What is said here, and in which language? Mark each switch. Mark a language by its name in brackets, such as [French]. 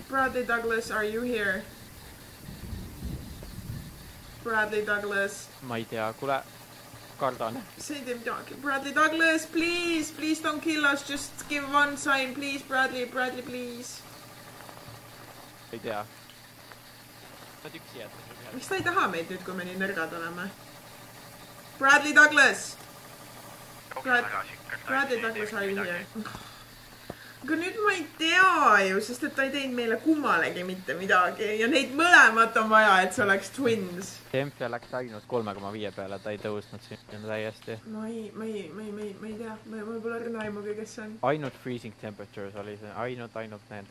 [English] Bradley Douglas, are you here? Bradley Douglas. [Estonian] Ma ei tea, kuule... Kardan. See ei tee midagi. [English] Bradley Douglas, please don't kill us. Just give one sign, please, Bradley, please. [Estonian] Ei tea. Nad üksi jätta. Miks ta ei taha meid nüüd, kui me nii nõrgad oleme? [English] Bradley Douglas! Bradley Douglas, are you here? [Estonian] Aga nüüd ma ei tea ju, sest et ta ei teinud meile kummalegi mitte midagi ja neid mõlemat on vaja, et see oleks twins. Tempia läks ainult 3,5 peale, ta ei tõusnud sinna täiesti. Ma ei tea, mul pole õrna aimugi, kes see on. Ainult [English] freezing temperatures [Estonian] oli see, ainult need.